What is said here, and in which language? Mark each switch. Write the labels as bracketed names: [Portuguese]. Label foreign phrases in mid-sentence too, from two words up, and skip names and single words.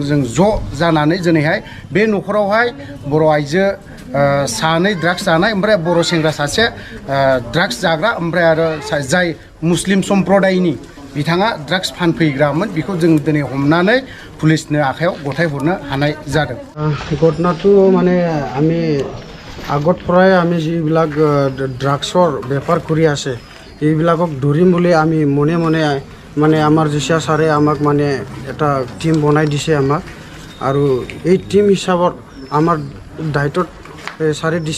[Bodo] जों ज' जानानै दिनैहाय बे न'खरावहाय बर' आइजो सानै ड्राग्स जानाय, ओमफ्राय बर' सेंग्रा सासे ड्राग्स जाग्रा, ओमफ्राय आरो जाय मुस्लिम सम्प्रदायनि बिथाङा ड्राग्स फानफैग्रामोन, बेखौ जों दिनै हमनानै पुलिसनो आखायाव गथायहरनो हानाय जादों। [Assamese] ঘটনাটো মানে আমি আগত পৰাই আমি যিবিলাক ড্ৰাগছৰ বেপাৰ কৰি আছে এইবিলাকক ধৰিম বুলি আমি মনে মানে আমাৰ জিচিয়া ছাৰে আমাক মানে এটা টিম বনাই দিছে আমাক। আৰু এই টিম হিচাপত আমাৰ দায়িত্বত ছাৰে দিছে।